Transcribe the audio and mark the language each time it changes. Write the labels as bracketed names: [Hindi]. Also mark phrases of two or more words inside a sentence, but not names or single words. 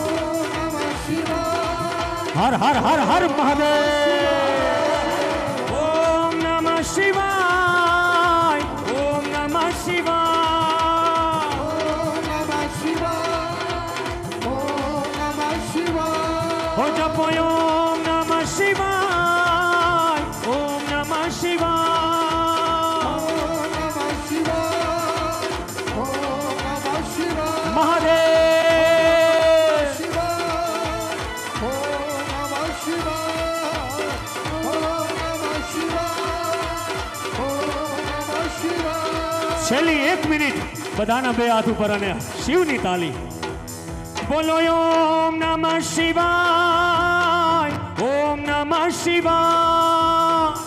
[Sanskrit] हर हर हर हर महादेव ओम नमः शिवाय ओम नमः शिवाय हो जपो ओम नमः शिवाय ओम नमः शिवाय महादेव [Gujarati] છેલ્લી 1 મિનિટ બધાના બે હાથ ઉપર અને શિવની તાલી બોલો [Sanskrit] ઓમ નમઃ શિવાય ઓમ નમઃ શિવાય